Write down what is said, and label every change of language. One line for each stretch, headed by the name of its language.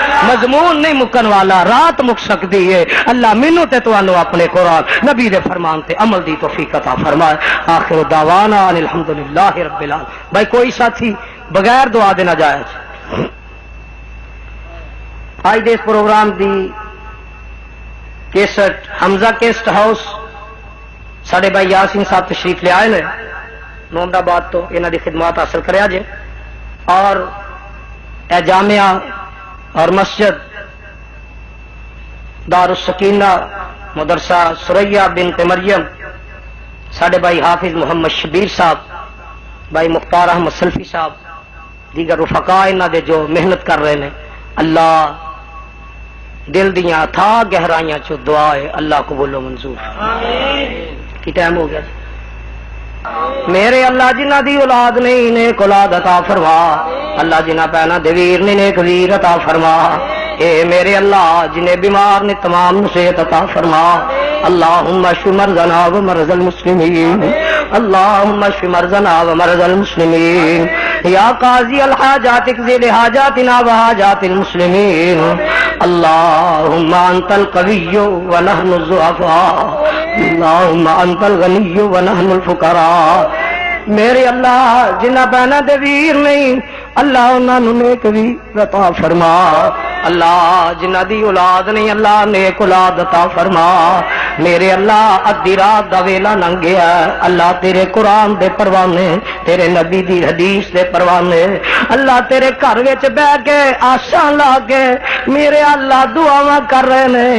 Punjabi: مضمون نہیں مکن والا، رات مک سکتی ہے. اللہ مینوں تے تانوں اپنے قرآن نبی دے فرمان تے عمل دی توفیق عطا فرمائے.
Arabic: آخر دعوانا ان الحمدللہ رب العالمین.
Punjabi: بھائی کوئی ساتھی بغیر دعا دینا جائز. آج دے اس پروگرام دی کیسٹ حمزہ کیسٹ ہاؤس ساڈے بھائی یاسین صاحب تشریف لے آئے نے محمد آباد تو، انہاں دی خدمات حاصل کریا جے. اور اے جامعہ اور مسجد دار السکینہ مدرسہ سریا بنت مریم ساڈے بھائی حافظ محمد شبیر صاحب، بھائی مختار احمد سلفی صاحب، دیگر رفقاء انہاں دے جو محنت کر رہے ہیں، اللہ دل دیاں تھا گہرائیاں چو دعا ہے اللہ قبول و منظور. کی ٹائم ہو گیا؟ میرے اللہ جنہ دی اولاد نہیں نیک اولاد عطا فرما. اللہ جنہ پہنا دیویر نے نیک ویر عطا فرما. اے میرے اللہ جنہیں بیمار نے تمام صحت عطا فرما.
Arabic: اللہم اشف مرضنا و مرض المسلمین، اللہم اشف مرضنا و مرض المسلمین. یا قاضی الحاجات اقضی لحاجاتنا و حاجات المسلمین. اللہم انت القوی و نحن الضعفاء، اللہم انت الغنی و نحن الفقراء.
Punjabi: میرے اللہ جنہ بہنا دے ویر نہیں اللہ انہاں نوں نیک ویر عطا فرما. اللہ جنہ دی اولاد نہیں اللہ نیک اولاد عطا فرما. میرے اللہ ادھی رات دا ویلا لنگ گیا، اللہ تیرے قرآن دے پروانے، تیرے نبی دی حدیث دے پروانے، اللہ تیرے گھر وچ بیٹھ کے آساں لا کے میرے اللہ دعاواں کر رہے نے.